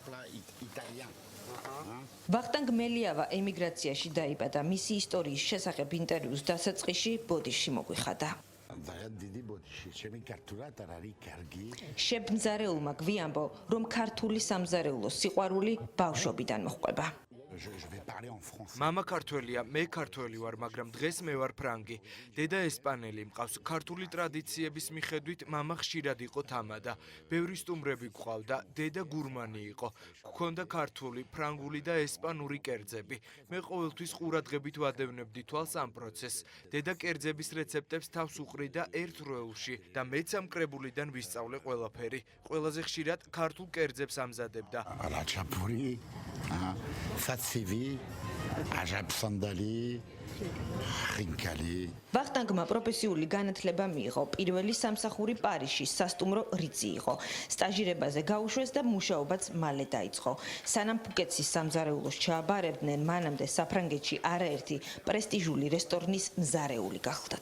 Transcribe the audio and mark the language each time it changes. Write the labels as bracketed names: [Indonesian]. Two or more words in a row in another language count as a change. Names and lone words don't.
[Georgian] ვახტანგ მელიავა ემიგრაციაში დაიბადა, მისი ისტორიის შესახებ ინტერვიუს დასაწყისში ბოდიში მოგვიხადა. შეფმზარეულმა გვიანბო, რომ ქართული სამზარეულოს სიყვარული ბავშვობიდან მოჰყვება. [French] Je vais parler en français. [Georgian] მამა ქართველია, მე ქართველი ვარ, მაგრამ დღეს მე ვარ ფრანგი. დედა ესპანელი, მყავს ქართული ტრადიციების მიხედვით მამა ხშირად იყო თამადა. ბევრი სტუმრები გვყავდა, დედა გურმანი იყო. გვქონდა ქართული, ფრანგული და ესპანური კერძები. მე ყოველთვის ყურადღებით ვადევნებდი თვალს ამ პროცესს. დედა კერძების რეცეპტებს თავს უყრიდა ერთ როელში და მეც ამ კრებულიდან ვისწავლე ყველაფერი. ყველაზე ხშირად ქართულ კერძებს ამზადებდა. La chapuri, fatsivi, ajab sandali, xinkali. ვახტანგმა პროფესიული განათლება მიიღო. პირველი სამსახური პარიზში სასტუმრო რიცი იყო. სტაჟირებაზე გაუშვეს და მუშაობაც მალე დაიწყო. სანამ ფუკეტსის სამზარეულოს ჩააბარებდნენ, მანამდე საფრანგეთში არაერთი პრესტიჟული რესტორნის მზარეული გახლდათ.